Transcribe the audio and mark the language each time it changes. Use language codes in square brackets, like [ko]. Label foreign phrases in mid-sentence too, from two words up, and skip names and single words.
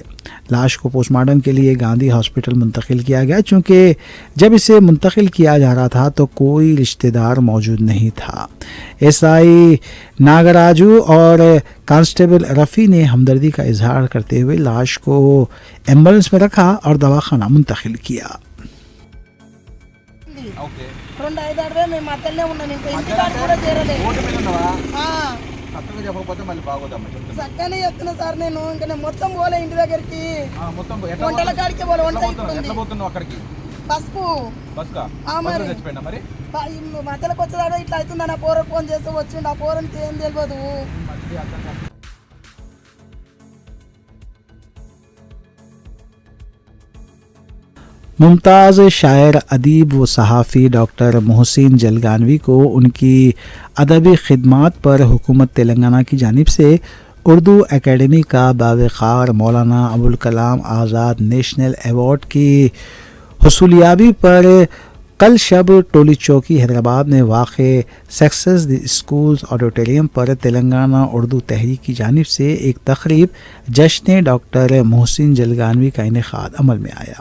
[ur] لاش کو [en] post mortem [ur] کے لیے گاندھی ہاسپٹل منتقل کیا گیا، چونکہ جب اسے منتقل کیا جا رہا تھا تو کوئی رشتہ دار موجود نہیں تھا۔ ایس آئی ناگراجو اور کانسٹیبل رفیع نے ہمدردی کا اظہار کرتے ہوئے لاش کو ایمبولینس میں رکھا اور దవాఖానా منتقل کیا۔ [te] 2-5 మేము మధ్యలోనే ఉన్నాం, ఇంకా ఇంటికాడ కూడా చేరలేదు. చక్కనే చెప్తున్నా సార్, నేను ఇంకా నేను మొత్తం పోలే ఇంటి దగ్గరికి, వంటల కాడికి పోలే, వంట బస్కు మధ్యలోకి వచ్చేదాడు ఇట్లా అవుతుంది. నా పోరకు ఫోన్ చేస్తే వచ్చిండు, ఆ పోరంటే ఏం తెలియదు. [ur] ممتاز شاعر، ادیب و صحافی ڈاکٹر محسن جلگانوی کو ان کی ادبی خدمات پر حکومت تلنگانہ کی جانب سے اردو اکیڈمی کا باوقار مولانا ابوالکلام آزاد نیشنل ایوارڈ کی حصولیابی پر کل شب ٹولی چوکی حیدرآباد میں واقع سکسیس دی اسکولز آڈیٹوریم پر تلنگانہ اردو تحریک کی جانب سے ایک تقریب جشن ڈاکٹر محسن جلگانوی کا انعقاد عمل میں آیا۔